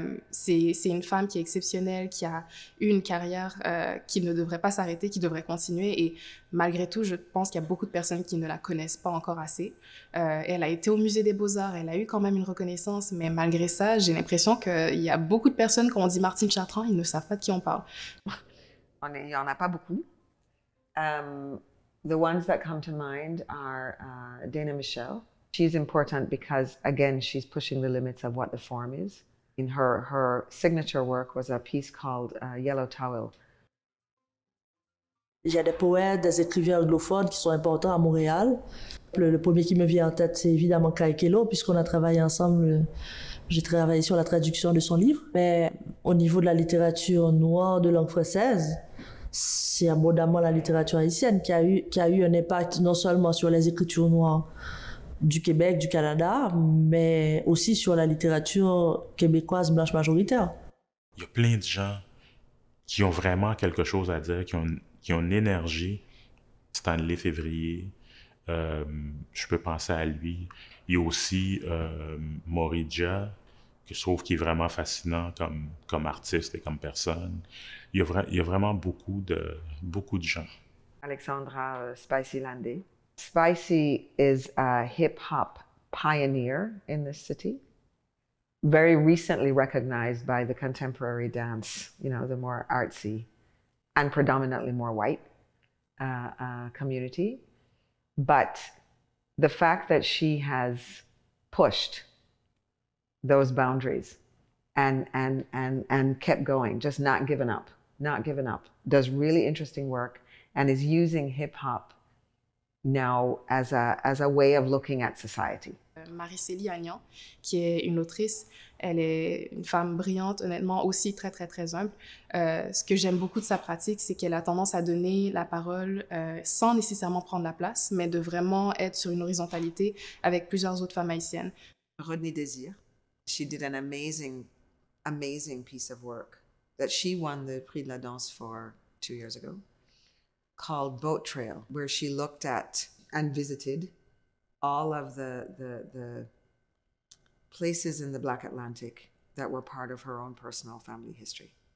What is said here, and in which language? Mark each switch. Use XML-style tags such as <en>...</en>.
<fr>C'est une femme qui est exceptionnelle, qui a eu une carrière qui ne devrait pas s'arrêter, qui devrait continuer, et malgré tout, je pense qu'il y a beaucoup de personnes qui ne la connaissent pas encore assez. Elle a été au Musée des Beaux-Arts, elle a eu quand même une reconnaissance, mais malgré ça, j'ai l'impression qu'il y a beaucoup de personnes, quand on dit Martine Chartrand, ils ne savent pas de qui on parle. Il n'y en a pas beaucoup.</fr> <en>The ones that come to mind are Dana Michelle. She's important because, again, she's pushing the limits of what the form is. In her signature work was a piece called Yellow Towel.</en> <fr>Il y a des poètes, des écrivains anglophones qui sont importants à Montréal. Le premier qui me vient en tête, c'est évidemment Kai Kelo, puisqu'on a travaillé ensemble. J'ai travaillé sur la traduction de son livre. Mais au niveau de la littérature noire de langue française, c'est abondamment la littérature haïtienne qui a eu un impact non seulement sur les écritures noires du Québec, du Canada, mais aussi sur la littérature québécoise blanche majoritaire. Il y a plein de gens qui ont vraiment quelque chose à dire, qui ont une énergie. Stanley Février, je peux penser à lui. Il y a aussi Moridja, que je trouve qui est vraiment fascinant comme artiste et comme personne. Il y a vraiment beaucoup de gens. Alexandra Spicy Landé.</fr> <en>Spicy is a hip-hop pioneer in this city. Very recently recognized by the contemporary dance, the more artsy and predominantly more white community. But the fact that she has pushed those boundaries and kept going, just not given up, does really interesting work and is using hip-hop now as a way of looking at society.</en> <fr>Marie-Célie Agnan, qui est une autrice, elle est une femme brillante, honnêtement, aussi très, très, très humble. Ce que j'aime beaucoup de sa pratique, c'est qu'elle a tendance à donner la parole sans nécessairement prendre la place, mais de vraiment être sur une horizontalité avec plusieurs autres femmes haïtiennes.</fr> <en>Rodney Désir, she did an amazing piece of work that she won the Prix de la Danse for 2 years ago, called Boat Trail, where she looked at and visited all of the places in the Black Atlantic that were part of her own personal family history.</en>